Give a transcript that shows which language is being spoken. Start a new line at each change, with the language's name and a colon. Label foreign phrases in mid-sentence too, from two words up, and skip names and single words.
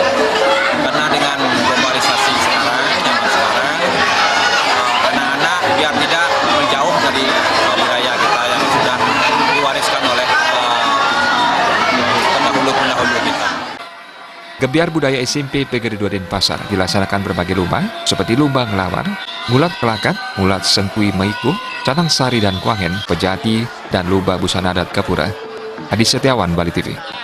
Indonesian: Karena dengan globalisasi sekarang, zaman sekarang, anak-anak biar tidak menjauh dari budaya kita yang sudah diwariskan oleh pendahulu-pendahulu kita. Gebiar budaya SMP Pegri 2 Denpasar dilaksanakan berbagai lomba seperti lomba ngelawar, ngulat kelakat, ngulat sengkui meiku, canang sari dan kuangen, pejati, dan lomba busana adat Kapura. Adi Setiawan, Bali TV.